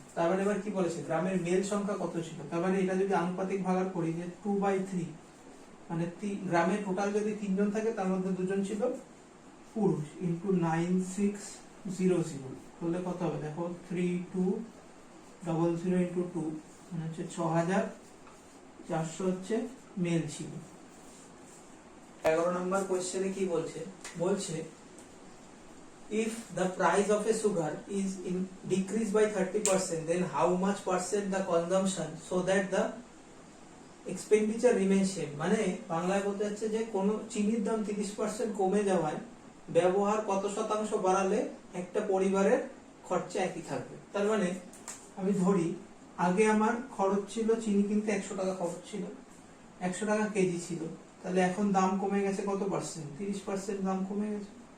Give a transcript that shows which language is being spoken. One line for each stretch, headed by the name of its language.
Bangla: তার মানে এবার কি বলেছে, গ্রামের মেল সংখ্যা কত ছিল, তার মানে এটা যদি আনুপাতিক ভাগার করি যে 2/3, মানে গ্রামে টোটাল যদি 3 জন থাকে তার মধ্যে 2 জন ছিল পুরুষ, ইন্টু 9600 করলে কত হবে দেখো, 3200 ইন্টু 2 মানে হচ্ছে 6,400 হচ্ছে মেল ছিল। 11 নম্বর কোশ্চেনে কি বলছে, বলছে
English: if the price of a sugar is decreased by 30%, then how much percent the consumption so that the expenditure remains same।
Bangla: মানে বাংলায় বলতে যাচ্ছে যে কোন চিনির দাম 30% কমে যাওয়ায় ব্যবহার কত শতাংশ বাড়ালে একটা পরিবারের খরচা একই থাকবে। তার মানে আমি ধরি আগে আমার খরচ ছিল চিনি কিনতে 100 টাকা খরচ ছিল, 100 টাকা কেজি ছিল, তাহলে এখন দাম কমে গেছে কত পার্সেন্ট, 30% দাম কমে গেছে।